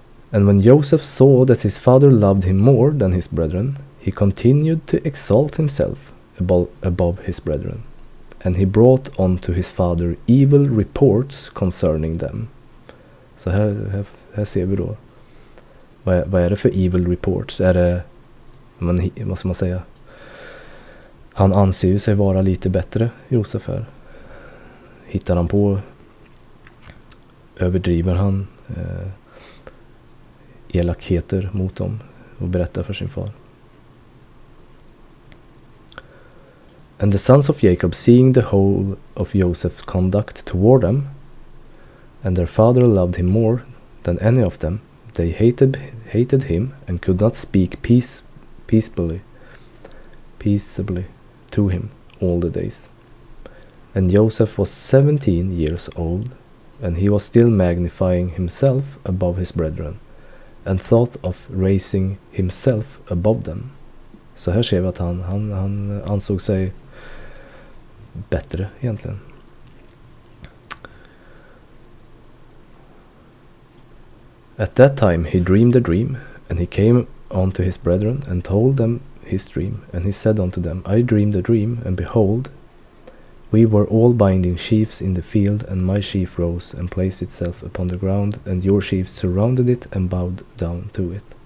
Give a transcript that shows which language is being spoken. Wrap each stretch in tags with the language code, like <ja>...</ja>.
<en>And when Joseph saw that his father loved him more than his brethren, he continued to exalt himself above his brethren, and he brought on to his father evil reports concerning them.</en> <sv>Så här ser vi då. Vad är det för evil reports? Är det, vad ska man säga? Han anser ju sig vara lite bättre, Josef här. Hittar han på, överdriver han elakheter mot dem och berättar för sin far.</sv> <en>And the sons of Jacob, seeing the whole of Joseph's conduct toward them, and their father loved him more than any of them, they hated him and could not speak peaceably to him all the days. And Joseph was 17 years old, and he was still magnifying himself above his brethren, and thought of raising himself above them.</en> <sv>Så här ser vi att han ansåg sig bättre egentligen.</sv> <en>At that time he dreamed a dream, and he came unto his brethren and told them his dream. And he said unto them, I dreamed a dream, and behold, we were all binding sheaves in the field, and my sheaf rose and placed itself upon the ground, and your sheaves surrounded it and bowed down to it.</en>